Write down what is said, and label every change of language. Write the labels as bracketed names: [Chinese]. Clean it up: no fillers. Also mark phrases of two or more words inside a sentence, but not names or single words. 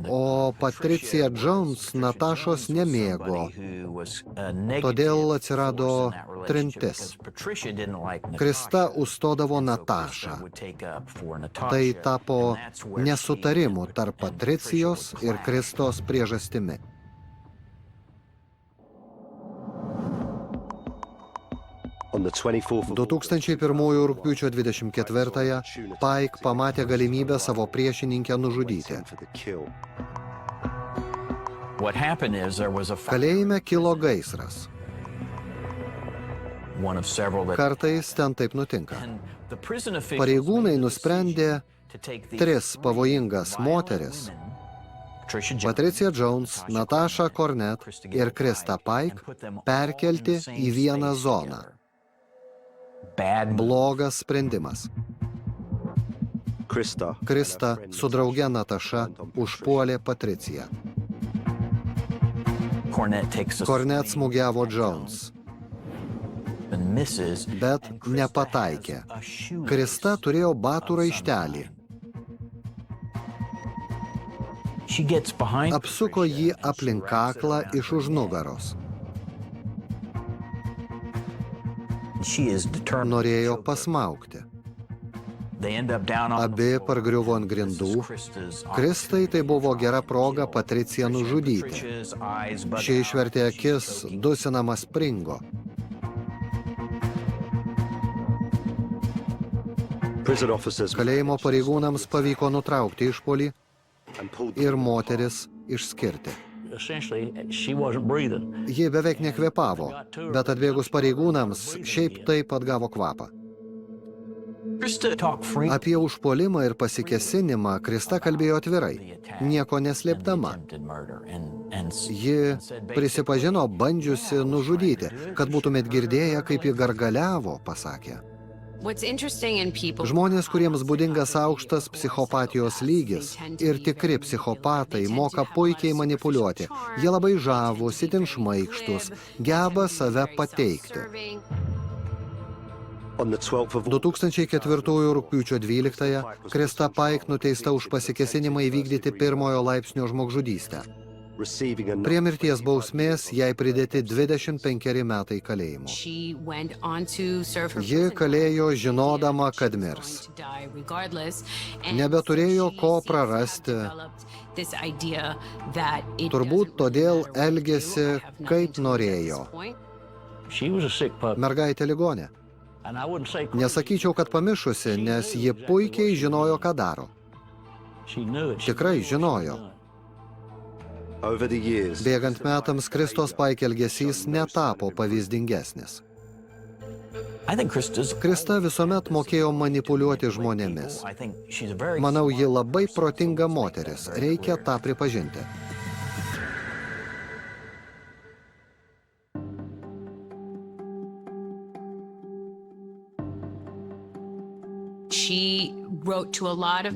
[Lithuanian] o Patricia Jones Natašos nemėgo. Todėl atsirado trintis. Krista užstodavo Natašą. Tai tapo nesutarimų tarp Patricijos ir Kristos priežastimi. [English] On the 24th of [Lithuanian] 2001 rugpjūčio 24-ąją Pike pamatė galimybę savo priešininkę nužudyti. [English] for the kill. What happened is there was a [Lithuanian] Kalėjime kilo gaisras. [English] one of several that [Lithuanian] Kartais ten taip nutinka. [English] and the prison officials [Lithuanian] Pareigūnai nusprendė [English] to take these [Lithuanian] 3 pavojingas moteris [English] women, Patricia Jones, [Lithuanian] Patricia Jones, Natasha Cornet ir Krista Pike perkelti į vieną zoną. [English] bad [Lithuanian] Blogas sprendimas. Krista su drauge Nataša užpuolė Patriciją. Cornet smūgiavo Jones, [English] and misses, [Lithuanian] bet nepataikė. Krista turėjo batų raištelį. [English] She gets behind [Lithuanian] Apsuko jį aplink kaklą iš už nugaros. [English] She is determined. [Lithuanian] Norėjo pasmaugti. [English] They end up down on [Lithuanian] Abi [English] the floor. [Lithuanian] pargriuvo ant grindų. [English] Krista's [Lithuanian] Kristai tai buvo gera proga Patriciją nužudyti. [English] Patricia's eyes bug [Lithuanian] Ši [English] out. [Lithuanian] išvertė akis, dusinamas springo. [English] Prison officers [Lithuanian] Kalėjimo pareigūnams pavyko nutraukti išpuolį [English] and pulled [Lithuanian] ir moteris išskirti. [English] Essentially, she wasn't breathing. [Lithuanian] Ji beveik nekvėpavo, bet atbėgus pareigūnams šiaip taip atgavo kvapą. [English] Krista talked free. [Lithuanian] Apie užpuolimą ir pasikesinimą Krista kalbėjo atvirai, nieko neslėpdama. [English] Attempted murder and [Lithuanian] Ji prisipažino bandžiusi nužudyti, kad būtumėt girdėję, kaip ji gargaliavo, pasakė. [English] What's interesting in people [Lithuanian] Žmonės, kuriems būdingas aukštas psichopatijos lygis ir tikri psichopatai moka puikiai manipuliuoti. Jie labai žavūs, itin šmaikštus, geba save pateikti. [English] on the 12th of [Lithuanian] 2004 rugpjūčio 12-ąją Krista Pike nuteista už pasikesinimą įvykdyti pirmojo laipsnio žmogžudystę. [English] receiving a [Lithuanian] Prie mirties bausmės jai pridėti 25 metai kalėjimo. [English] she went on to serve her [Lithuanian] Ji [English] prison [Lithuanian] kalėjo [English] time, [Lithuanian] žinodama, [English] she [Lithuanian] kad [English] was [Lithuanian] mirs. [English] going to die regardless, and [Lithuanian] Nebeturėjo [English] so [Lithuanian] ko [English] she seems to have [Lithuanian] prarasti. [English] developed this idea that it [Lithuanian] Turbūt [English] doesn't [Lithuanian] todėl [English] matter what you do, [Lithuanian] elgėsi, [English] I have nothing [Lithuanian] kaip [English] to lose at this [Lithuanian] norėjo. [English] point. She was a sick puppy. [Lithuanian] Mergaitė ligonė. [English] And I wouldn't say [Lithuanian] Nesakyčiau, kad pamišusi, nes ji puikiai žinojo, ką daro. [English] she knew it. She [Lithuanian] Tikrai [English] knew what she was [Lithuanian] žinojo. [English] doing. over the years. [Lithuanian] Bėgant metams Kristos Pike elgesys netapo pavyzdingesnis. [English] I think Krista's [Lithuanian] Krista visuomet mokėjo manipuliuoti žmonėmis. [English] I think she's a very [Lithuanian] Manau, ji labai protinga moteris, reikia tą pripažinti. [English] She wrote to a lot of men